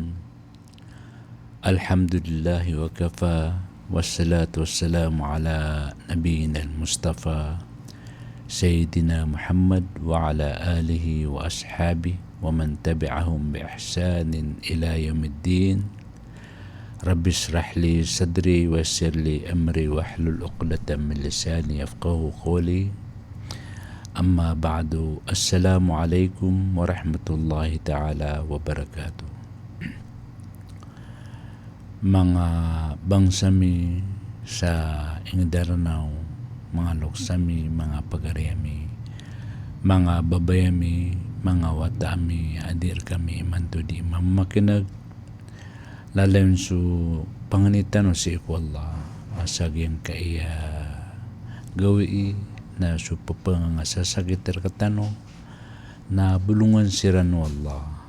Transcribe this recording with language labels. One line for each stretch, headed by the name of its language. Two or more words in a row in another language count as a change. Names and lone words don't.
Arabic: الحمد لله وكفى، والصلاة والسلام على نبينا المصطفى سيدنا محمد وعلى آله وأصحابه ومن تبعهم بإحسان إلى يوم الدين. رب اشرح لي صدري ويسر لي أمري واحلل عقدة من لساني يفقهوا قولي. أما بعد السلام عليكم ورحمة الله تعالى وبركاته.
Maranao: Mga bangsami sa ingdaranaw, mga luksami, mga pagariami, mga babayami, mga watami, adir kami manto di mamakinag, lalayon su panganitan o si Allah, asagyan kaya gawi na supapang nga sasakit katano na bulungan siran Allah